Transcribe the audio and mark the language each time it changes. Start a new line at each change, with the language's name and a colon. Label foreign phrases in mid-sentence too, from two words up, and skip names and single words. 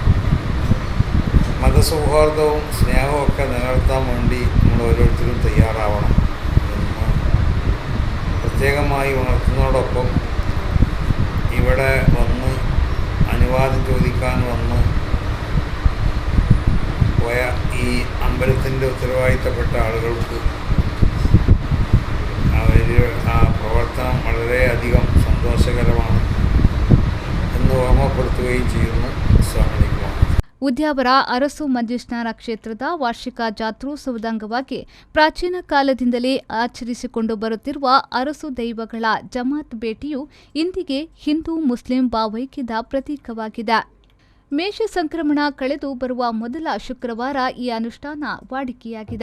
Malayalam: മതസൗഹാർദ്ദവും സ്നേഹവും ഒക്കെ നിലനിർത്താൻ വേണ്ടി നമ്മൾ ഓരോരുത്തരും തയ്യാറാവണം എന്ന് പ്രത്യേകമായി ഉണർത്തുന്നതോടൊപ്പം ഇവിടെ വന്ന് അനുവാദം ചോദിക്കാൻ വന്ന് പോയ ഈ അമ്പലത്തിൻ്റെ ഉത്തരവാദിത്തപ്പെട്ട ആളുകൾക്ക് ആ പ്രവർത്തനം വളരെയധികം സന്തോഷകരമാണ് എന്ന് ഓർമ്മപ്പെടുത്തുകയും ചെയ്യുന്നു.
Kannada: ಉದ್ಯಾವರ ಅರಸು ಮಂಜೇಶ್ವರ ಕ್ಷೇತ್ರದ ವಾರ್ಷಿಕ ಜಾತ್ರೋತ್ಸವದ ಅಂಗವಾಗಿ ಪ್ರಾಚೀನ ಕಾಲದಿಂದಲೇ ಆಚರಿಸಿಕೊಂಡು ಬರುತ್ತಿರುವ ಅರಸು ದೈವಗಳ ಜಮಾತ್ ಭೇಟಿಯು ಇಂದಿಗೆ ಹಿಂದೂ ಮುಸ್ಲಿಂ ಭಾವೈಕ್ಯದ ಪ್ರತೀಕವಾಗಿದೆ. ಮೇಷ ಸಂಕ್ರಮಣ ಕಳೆದು ಬರುವ ಮೊದಲ ಶುಕ್ರವಾರ ಈ ಅನುಷ್ಠಾನ ವಾಡಿಕೆಯಾಗಿದೆ.